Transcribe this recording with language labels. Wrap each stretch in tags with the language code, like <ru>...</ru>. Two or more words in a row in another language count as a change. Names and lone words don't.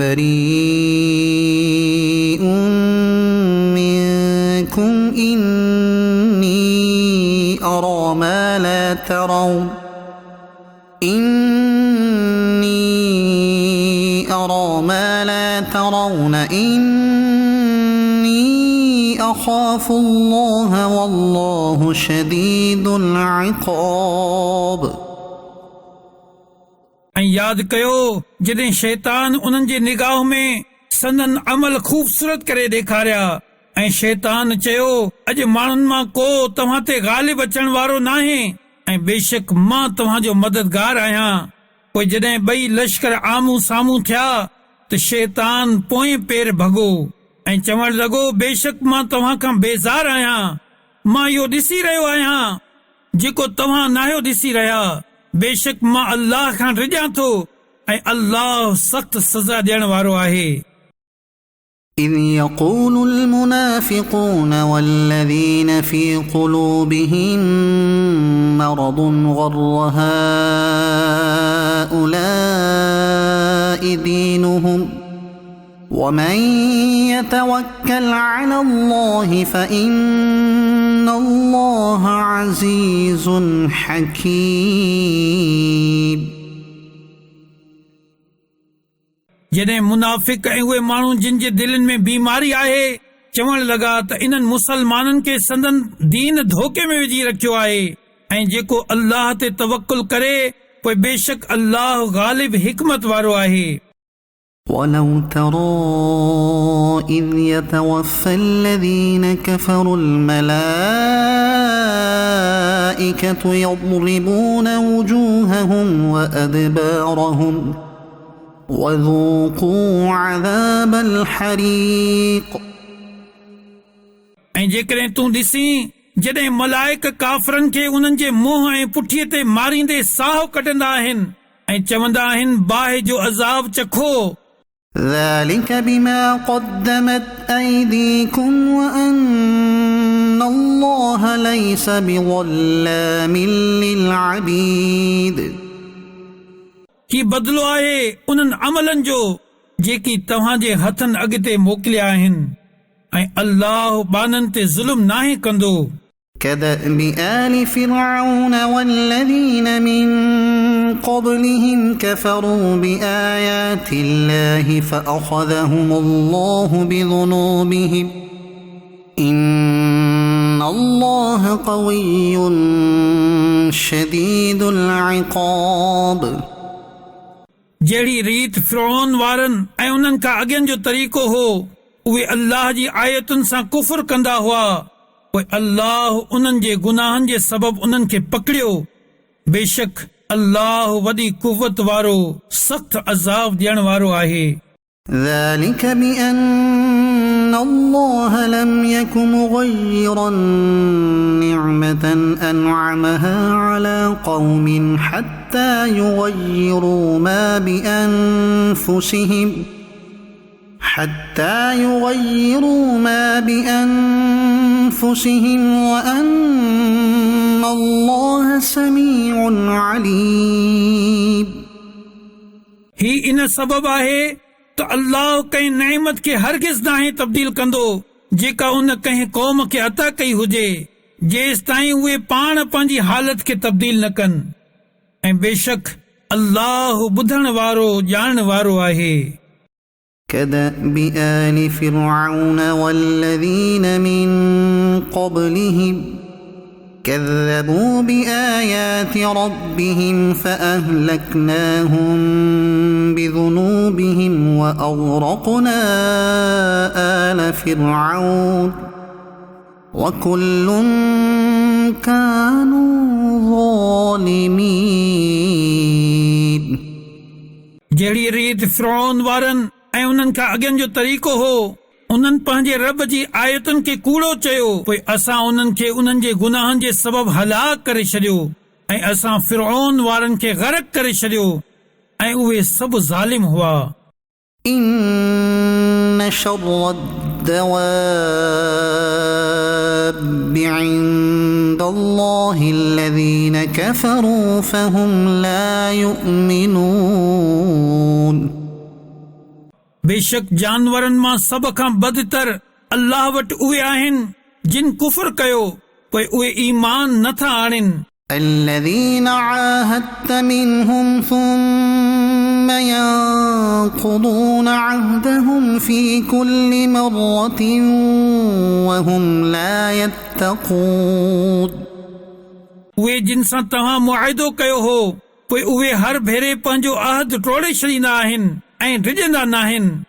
<ar>بَرِيءٌ منكم إني أرى ما لا ترون إني أخاف الله والله شديد العقاب</ar> <sd>ऐं यादि कयो जॾहिं शैतान उन्हनि जे निगाह में संदन अमल ख़ूबसूरत करे ॾेखारिया ऐं शैतान चयो अॼु माण्हुनि मां को तव्हां ते ग़ालिब अचण वारो नाहे ऐं बेशक मां तव्हांजो मददगार आहियां। पोइ जॾहिं ॿई लश्कर आम्हूं साम्हूं थिया त शैतान पोएं पेर भॻो ऐं चवण लॻो बेशक मां तव्हां खां बेज़ार आहियां मां इहो ॾिसी रहियो आहियां जेको तव्हां नाहियो ॾिसी रहिया बेशक मां अल्लाह खां रिॼां थो ऐं अल्लाह सख़्त सज़ा ॾियण वारो आहे।</sd> <ar>إذ يقول المنافقون والذين في قلوبهم مرض غر هؤلاء دينهم ومن يتوكل على الله فإن الله عزيز حكيم</ar> <sd>जॾहिं मुनाफ़िक ऐं उहे माण्हू जिन जे दिलनि में बीमारी आहे चवण लॻा त इन्हनि मुसलमाननि खे संदन दीन धोखे में विझी रखियो आहे ऐं जेको अल्लाह ते तवक्कुल करे पोइ बेशक अल्लाह ग़ालिब हिकमत वारो आहे।</sd> <ar>ولو ترى إذ يتوفى الذين كفروا الملائكة يضربون وجوههم وأدبارهم وذوقوا عذاب الحريق</ar> <sd>ऐं जेकॾहिं तूं ॾिसी जॾहिं मलाइक काफ़रनि खे उन्हनि जे मुंहं ऐं पुठीअ ते मारींदे साहु कढंदा आहिनि ऐं चवंदा आहिनि बाहि जो अज़ाब चखो</sd> <ar>ذلك بما قدمت أيديكم وأن الله ليس بظلام للعبيد</ar> <sd>ही बदिलो आहे उन्हनि अमलनि जो जेकी तव्हांजे हथनि अॻिते मोकिलिया आहिनि ऐं अल्लाह बाननि ते ज़ुल्म नाहे कंदो</sd> <ar>كدأب آل فرعون والذين من قبلهم كفروا بآيات الله فأخذهم الله بذنوبهم إن الله قوي شديد العقاب</ar> <sd>जहिड़ी रीत फिरौन वारनि ऐं उन्हनि खां अॻियनि जो तरीक़ो हो उहे अल्लाह जी आयतुनि सां कुफर कंदा हुआ पोइ अल्लाह उन्हनि जे गुनाहनि जे सबबु उन्हनि खे पकड़ियो बेशक अल्लाह वॾी कुवत वारो सख़्त अज़ाब ॾियण वारो आहे</sd> <ar>ذلك بأن الله لم يك مغيرا نعمة أنعمها على قوم حتى يغيروا ما بأنفسهم وأن الله سميع عليم</ar> <sd>ही इन सबब आहे त अल्लाह कंहिं नेमत खे हरगिज़ नाहे तब्दील कंदो जेका उन कंहिं क़ौम खे अता कई हुजे जेसि ताईं उहे पाण पंहिंजी हालत खे तब्दील न कनि ऐं बेशक अल्लाह ॿुधण वारो ॼाणण वारो आहे</sd> <ar>كدأب آل فرعون والذين من قبلهم كذبوا بآيات ربهم فأهلكناهم بذنوبهم وأغرقنا آل فرعون وكل كانوا ظالمين</ar> <sd>जहिड़ी रीत फिरौन वारनि ऐं उन्हनि खां अॻियनि जो तरीक़ो हो उन्हनि पंहिंजे रब जी आयतुनि खे कूड़ो चयो पोइ असां उन्हनि खे उन्हनि जे गुनाहनि जे सबबु हलाक करे छॾियो ऐं असां फिरौन वारनि खे ग़रक़ करे छॾियो ऐं उहे सभु ज़ालिम हुआ</sd> <ar>إن شر الدواب عند الله الذين كفروا فهم لا يؤمنون</ar> <sd>बेशक जानवरनि मां सभ खां बदतर अल्लाह वटि उहे आहिनि जिन कुफर कयो पोइ उहे ईमान नथा आणनि</sd> <ar>الذين عاهدت منهم ثم ينقضون عهدهم في كل مرة وهم لا يتقون</ar> <sd>उहे जिन सां तव्हां मुआहिदो कयो हो पोइ उहे हर भेरे पंहिंजो अहद टोड़े छॾींदा आहिनि ऐं डिॼंदा नाहिनि</sd>